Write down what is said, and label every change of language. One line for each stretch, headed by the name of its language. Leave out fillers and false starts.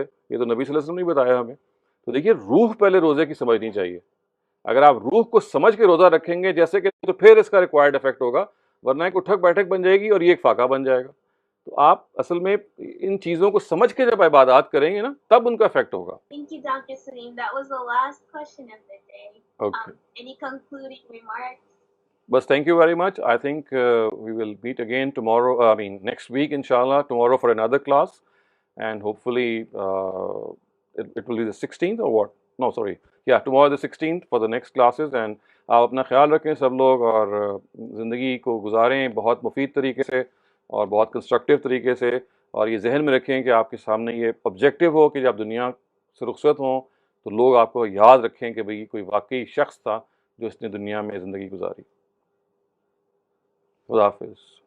Urdu: یہ تو نبی صلی اللہ علیہ وسلم نے بتایا ہمیں. تو دیکھیے روح پہلے روزے کی سمجھنی چاہیے. اگر آپ روح کو سمجھ کے روزہ رکھیں گے جیسے کہ تو پھر اس کا ریکوائرڈ افیکٹ ہوگا، ورنہ ایک اٹھک بیٹھک بن جائے گی اور یہ ایک فاقہ بن جائے گا. تو آپ اصل میں ان چیزوں کو سمجھ کے جب عبادات کریں گے نا تب ان کا افیکٹ ہوگا.
English: Thank you, Dr. Salim. That was the last question of the day. Okay. Any concluding remarks? But thank you very much. I think we will meet again tomorrow, next week, inshallah, tomorrow for another class. And hopefully it will be the 16th or what? No, sorry. Yeah, tomorrow the 16th for the next classes.
Urdu: And آپ اپنا خیال رکھیں سب لوگ، اور زندگی کو گزاریں بہت مفید طریقے سے اور بہت کنسٹرکٹیو طریقے سے. اور یہ ذہن میں رکھیں کہ آپ کے سامنے یہ آبجیکٹیو ہو کہ جب دنیا سے رخصت ہوں تو لوگ آپ کو یاد رکھیں کہ بھئی کوئی واقعی شخص تھا جو اس نے دنیا میں زندگی گزاری. خدا حافظ.